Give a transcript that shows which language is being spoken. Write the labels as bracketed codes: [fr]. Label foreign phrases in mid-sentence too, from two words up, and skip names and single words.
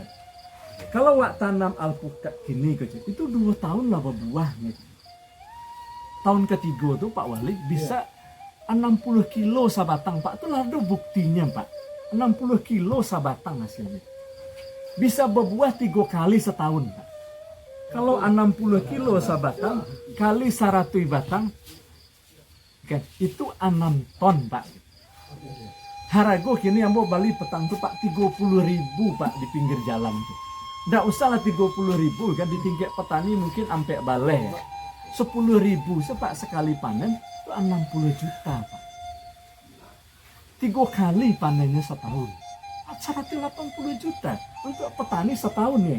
[id] Kalau wak tanam alpukat gini kecek itu 2 tahun lah berbuahnya. Tahun ketiga tuh Pak Wali bisa 60 kilo sabatang Pak. Itu lah ada buktinya Pak. 60 kilo sabatang hasilnya. Bisa berbuah 3 kali setahun Pak. Kalau 60 kilo sabatang kali 100 batang kan, itu 6 ton Pak. [min] Harago kini ambo bali petang tuh Pak 30.000 Pak di pinggir jalan tuh. [id] Nggak usah lah 30.000 kan di tingkat petani mungkin sampai balai ya. 10.000 sepak sekali panen itu 60 juta Pak. 3 kali panennya setahun. 180 juta untuk petani setahun ya.